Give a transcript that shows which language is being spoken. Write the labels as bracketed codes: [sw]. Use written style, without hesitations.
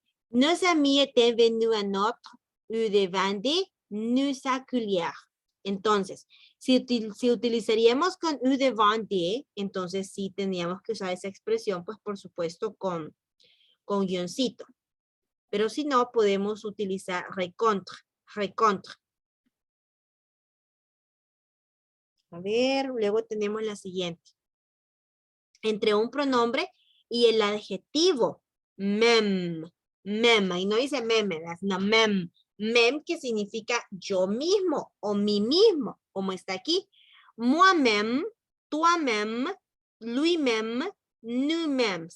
[fr] Nos amis étaient venus à notre devant nous accueillir. [es] Entonces, si utilizaríamos con devant de, entonces sí tendríamos que usar esa expresión, pues por supuesto con guioncito. Pero si no, podemos utilizar rencontre, rencontre. A ver, luego tenemos la siguiente. Entre un pronombre y el adjetivo même, même, y no dice meme, no, même, même que significa yo mismo o mí mismo, como está aquí. [fr] Moi-même, toi-même, lui-même, nous-mêmes.